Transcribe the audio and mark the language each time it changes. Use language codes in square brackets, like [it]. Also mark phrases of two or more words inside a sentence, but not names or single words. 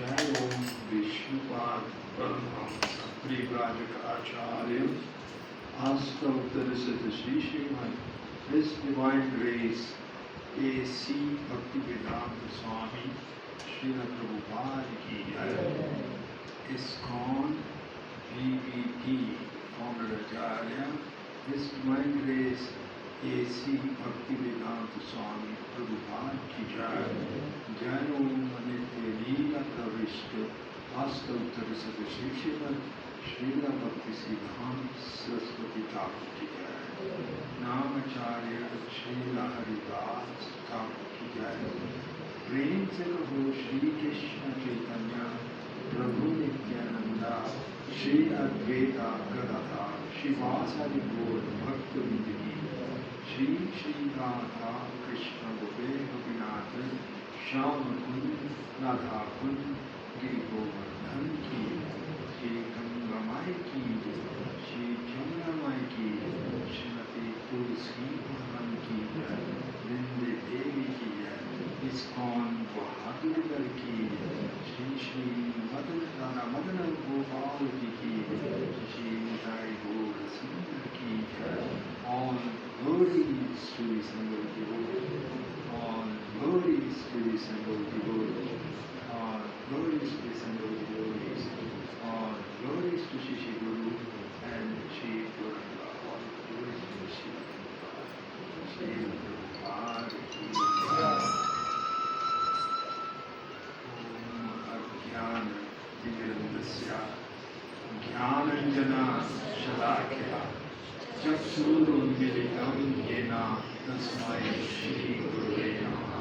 [sa] ओम विष्णुपाद ब्रह्मंस परिव्राजकाचार्य अष्टोत्तर श्री श्रीमद्, [en] His Divine Grace, A.C. [hi] भक्तिवेदांत स्वामी श्रील प्रभुपाद की जय. [en] ISKCON BBT, Founder Acharya, His Divine Grace, A.C. [hi] भक्तिवेदांत स्वामी प्रभुपाद की जय. जय ॐ नित्य लीला प्रविष्ट अष्टोत्तर श्री श्रीमद् श्रील भक्ति सिद्धांत सरस्वती ठाकुर की जय. नामाचार्य श्रील हरिदास ठाकुर की जय. प्रेम से कहो श्री कृष्ण चैतन्य प्रभु नित्यानंदा श्री अद्वैता गदाधर शिवासादि गौर भक्त वृंद की श्री श्री राधा कृष्ण गोपेश गोपीनाथ श्याम कुंज राधा कुंज गिरि गोवर्धन की श्री गंगा माई की श्री जमुना माई की श्रीमती तुलसी महारानी की जय वृंदे देवी की जय ISKCON बहादुरगढ़ की श्री श्री मदन राधा मदन गोपाल जी की श्री निताई गौर सुंदर की जय [en] All glories to the single devotee, all glories to the single devotee, all glories to the single devotees, all glories to Shri Guru and Shri Gauranga, all glories to Shri Prabhupada, [hi] श्री प्रभुपाद की जय. [sa] ॐ अज्ञान ज्ञानाञ्जन शलाक्य चक्षुरुन्मीलितम् येन तस्मै श्री गुरवे नमः.